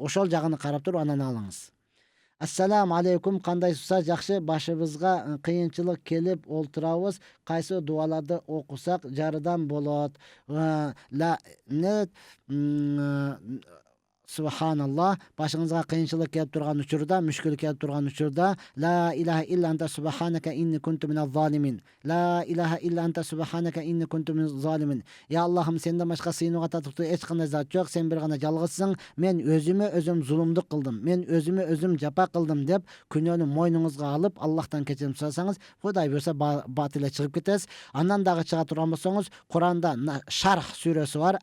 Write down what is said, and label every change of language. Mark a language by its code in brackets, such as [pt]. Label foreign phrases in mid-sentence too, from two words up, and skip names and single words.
[ky] Ошол жагын карап туруп анан алыңыз. [ar] السلام عليكم, [ky] кандайсыз устаз? Жакшы, башыбызга кыйынчылык келип олтурабыз. Кайсы дуаларды окусак жардам болот? Subhanallah, başыңызга кыйынчылык келип турган учурда, мүшкүл келип турган учурда, [ar] لا إله إلا أنت سبحانك إني كنت من الظالمين. لا إله إلا أنت سبحانك إني كنت من الظالمين. [ky] Я Аллахым, сенден башка сыйынууга татыктуу эч кандай зат жок, сен бир гана жалгызсың. Мен өзүмө өзүм зулумдук кылдым. Мен өзүмө өзүм жапа кылдым деп күнөөнү мойнуңузга алып, Аллахтан кечирим сурасаңыз, Кудай буйрса бат эле чыгып кетесиз. Андан дагы чыга турган болсоңуз, Куранда Шарх сүрөсү бар.